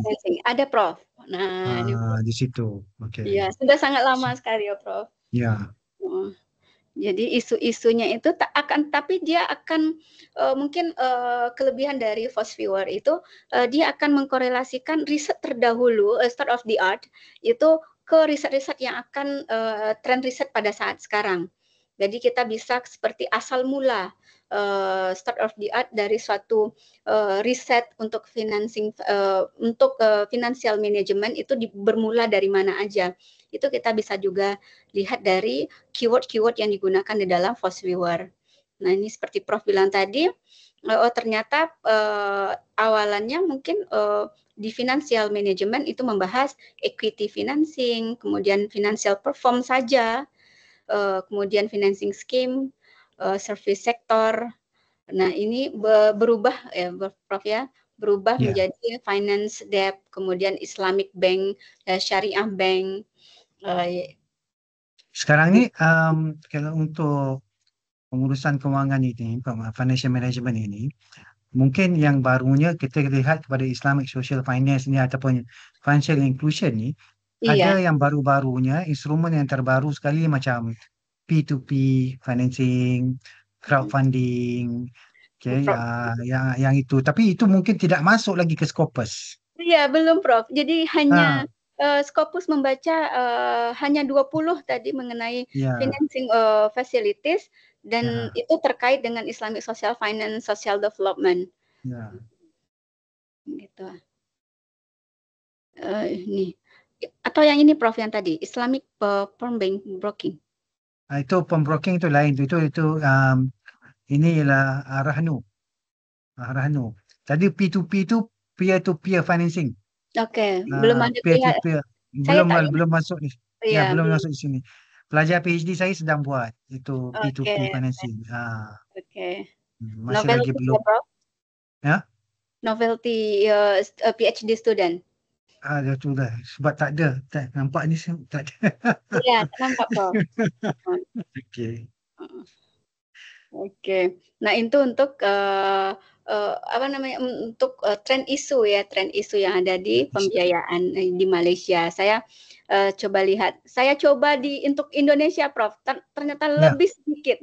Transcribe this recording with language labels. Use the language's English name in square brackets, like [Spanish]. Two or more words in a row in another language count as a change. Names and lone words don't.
[Indonesian] Ada, Prof. Nah, di situ. Okay. Ya, sudah sangat lama sekali ya, Prof. Ya. Jadi isu-isunya itu tapi dia akan mungkin kelebihan dari FOSViewer itu dia akan mengkorelasikan riset terdahulu [English] state of the art [Indonesian] itu ke riset-riset yang akan tren riset pada saat sekarang. Jadi kita bisa seperti asal mula [English] start of the art [Indonesian] dari suatu riset untuk [English] financial management [Indonesian] itu bermula dari mana aja. Itu kita bisa juga lihat dari keyword-keyword yang digunakan di dalam FOSViewer. Nah, ini seperti Prof bilang tadi, ternyata awalannya mungkin di [English] financial management [Indonesian] itu membahas [English] equity financing, [Indonesian] kemudian [English] financial perform [Indonesian] saja, kemudian [English] financing scheme, service sector. [Indonesian] Nah, ini berubah ya, Prof ya, berubah menjadi [English] finance debt, [Indonesian] kemudian [English] Islamic bank, syariah bank. [Malay] Sekarang ni kalau untuk pengurusan kewangan ini, [English] financial management [Malay] ini, mungkin yang barunya kita lihat kepada [English] Islamic social finance [Malay] ni ataupun [English] financial inclusion [Malay] ni, ada yang baru-barunya, instrumen yang terbaru sekali macam [English] P2P financing, [Malay] crowdfunding, yang itu. Tapi itu mungkin tidak masuk lagi ke Scopus. [Indonesian] Iya, belum, Prof. Jadi hanya Scopus membaca hanya 20 tadi mengenai [English] financing facilities [Indonesian] dan itu terkait dengan [English] Islamic social finance, social development. [Indonesian] Gitu. Ini atau yang ini, Prof, yang tadi [English] Islamic bank broking. [Malay] Itu pembroking itu lain. Itu ini ialah Rahnu. Tadi P2P itu [English] peer to peer financing. [Indonesian] Oke, belum ada [English] peer to peer. [Malay] Belum masuk ni. Belum masuk di sini. Pelajar PhD saya sedang buat itu [English] P2P financing. [Malay] Masih lagi belum. [English] Novelty PhD student. [Malay] Tu dah. Sebab tak ada. Nampak ni tak ada. [Indonesian] Ya, nampak, Prof. Oke. Nah, itu untuk untuk tren isu yang ada di pembiayaan di Malaysia. Saya coba lihat. Saya coba untuk Indonesia, Prof. Ternyata lebih sedikit.